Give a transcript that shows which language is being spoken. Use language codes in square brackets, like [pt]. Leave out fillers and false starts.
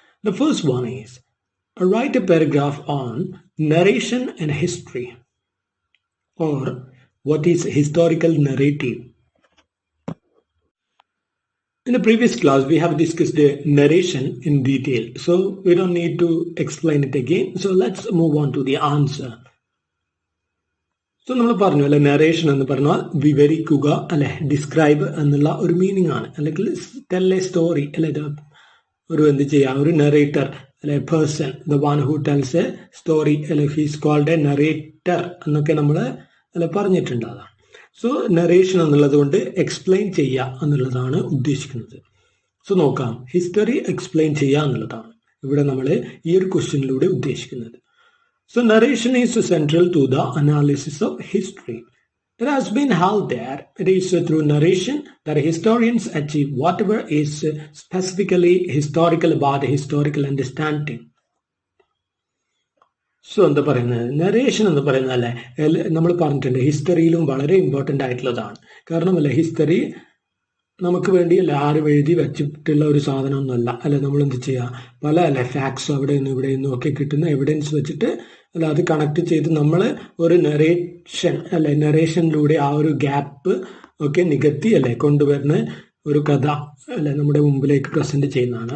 [en] The first one is write a paragraph on narration and history, or what is historical narrative. In the previous class, we have discussed the narration in detail, so we don't need to explain it again. So let's move on to the answer. [ml] So നമ്മൾ പറഞ്ഞു അല്ലെ, narration എന്ന് പറഞ്ഞാൽ വിവരിക്കുക അല്ലെ, describe എന്നുള്ള ഒരു meaning ആണ്. അല്ലെങ്കിൽ [en] tell a story [ml] അല്ലെ, ഒരു എന്ത് ചെയ്യാം, ഒരു നറേറ്റർ അല്ലെ, person, [en] the one who tells a story [ml] അല്ലെ, [en] he's called a narrator [ml] എന്നൊക്കെ നമ്മൾ അല്ലെ പറഞ്ഞിട്ടുണ്ട്. അതാണ്. സോ നറേഷൻ എന്നുള്ളത് കൊണ്ട് എക്സ്പ്ലെയിൻ ചെയ്യുക എന്നുള്ളതാണ് ഉദ്ദേശിക്കുന്നത്. സോ നോക്കാം, ഹിസ്റ്ററി എക്സ്പ്ലെയിൻ ചെയ്യുക എന്നുള്ളതാണ് ഇവിടെ നമ്മൾ ഈ ഒരു ക്വസ്റ്റ്യനിലൂടെ ഉദ്ദേശിക്കുന്നത്. [en] So narration is central to the analysis of history. It has been held that it is through narration that historians achieve whatever is specifically historical about historical understanding. [ml] So എന്താ പറയുന്നത്, narration എന്ന് പറയുന്നത് അല്ലെ, നമ്മൾ പറഞ്ഞിട്ടുണ്ട് ഹിസ്റ്ററിയിലും വളരെ ഇമ്പോർട്ടൻ്റ് ആയിട്ടുള്ളതാണ്. കാരണം അല്ലെ, ഹിസ്റ്ററി നമുക്ക് വേണ്ടി അല്ല ആരും എഴുതി വെച്ചിട്ടുള്ള ഒരു സാധനമൊന്നുമല്ല അല്ലെ. നമ്മൾ എന്ത് ചെയ്യുക, പല അല്ലെ ഫാക്ട്സ് അവിടെ നിന്നും ഇവിടെ നിന്നും ഒക്കെ കിട്ടുന്ന എവിഡൻസ് വെച്ചിട്ട് അല്ല അത് കണക്ട് ചെയ്ത് നമ്മൾ ഒരു നറേഷൻ അല്ലെ, നറേഷനിലൂടെ ആ ഒരു ഗ്യാപ്പ് ഒക്കെ നികത്തി അല്ലെ കൊണ്ടുവരുന്ന ഒരു കഥ അല്ലെ നമ്മുടെ മുമ്പിലേക്ക് പ്രസന്റ് ചെയ്യുന്നതാണ്.